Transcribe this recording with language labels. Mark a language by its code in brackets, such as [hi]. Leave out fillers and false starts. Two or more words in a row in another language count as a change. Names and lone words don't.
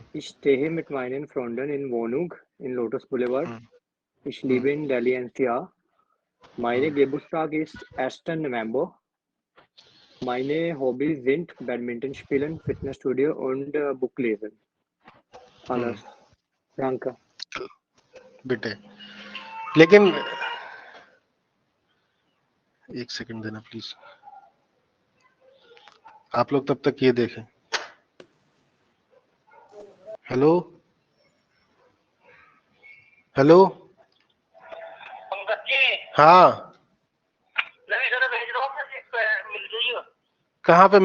[de] Ich stehe mit meinen Freunden in Wohnung in Lotus Boulevard. हम्म Ich lebe in Delhi NCR. Meine Geburtstag ist 1. November. Meine Hobbys sind Badminton spielen, Fitnessstudio und Buch lesen. Alles. Danke. [hi] बेटे, लेकिन एक सेकंड देना प्लीज, आप लोग तब तक ये देखें। [en] hello hello, [hi] हाँ कहाँ पे?